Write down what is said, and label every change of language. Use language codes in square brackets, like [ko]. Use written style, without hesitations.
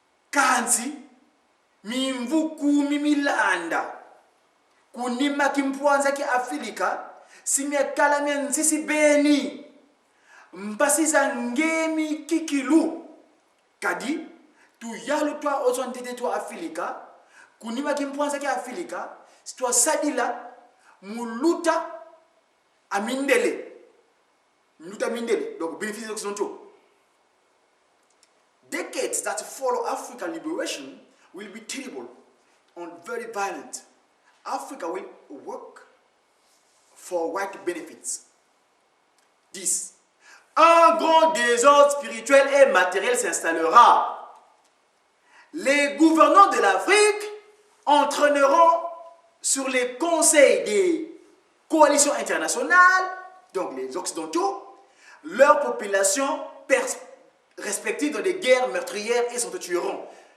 [kg] kanzi, mimvuku mimilanda, kunima kimpwanza ki Afilika, simekala nsisi beni, mpasisa ngemi kikilu, kadi, tu yalo twa ozontete twa Afilika, kunima kimpwanza ki Afilika, sitwa sadila, muluta amindele. Muluta amindele, [fr] donc bénéfice des Occidentaux. [en] Decades that follow African liberation will be terrible and very violent. Africa will work for white benefits. 10. [fr] Un grand désordre spirituel et matériel s'installera. Les gouvernants de l'Afrique entraîneront sur les conseils des coalitions internationales, donc les Occidentaux, leurs populations respectives dans des guerres meurtrières et s'entretueront.